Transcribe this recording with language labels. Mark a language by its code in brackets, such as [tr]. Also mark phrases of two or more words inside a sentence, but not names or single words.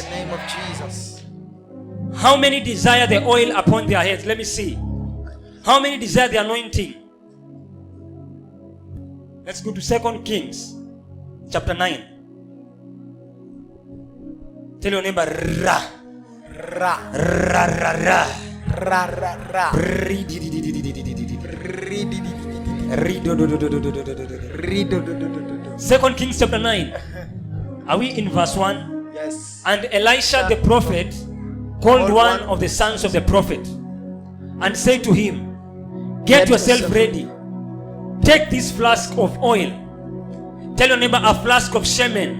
[en] the name of Jesus. How many desire the oil upon their heads? Let me see. How many desire the anointing? Let's go to 2 Kings chapter 9. Tell your neighbor, ra, Ra. ra, ra, ra. Ra ra ra. Ri, di, di, di, di, di, di, di, di, di. Ri di di di di. Ri, do, do, do, do, do, do, do, do, do. Ri do do do do do do. 2 Kings chapter 9. Are we in verse 1? Yes. And Elisha the prophet called one of the sons of the prophet and said to him, Get yourself ready. Take this flask of oil. Tell your neighbor, a flask of shemen,